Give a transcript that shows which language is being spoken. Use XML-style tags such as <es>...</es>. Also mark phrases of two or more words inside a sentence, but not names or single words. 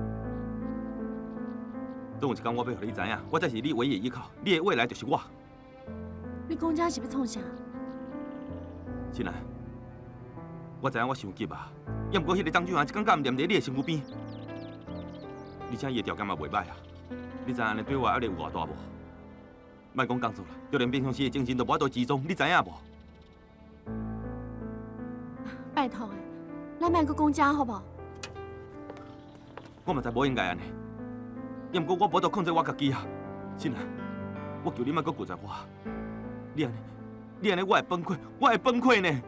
<nan>总有一天，我要互你知影，我才是你唯一的依靠，你的未来就是我。你讲这是要创啥？亲爱，我知影我伤急啊，要毋过迄个张俊涵一天敢唔黏在你的身躯边，而且伊的条件嘛袂歹啊。你知影安尼对我压力有偌大无？莫讲工作啦，就连平常时的精神都无法度集中，你知影无？拜托诶，咱莫搁讲这好无？我嘛知无应该安尼，要毋过我无法度控制我家己啊，亲爱，我求你莫搁顾在我，你安尼我会崩溃，我会崩溃呢。</nan>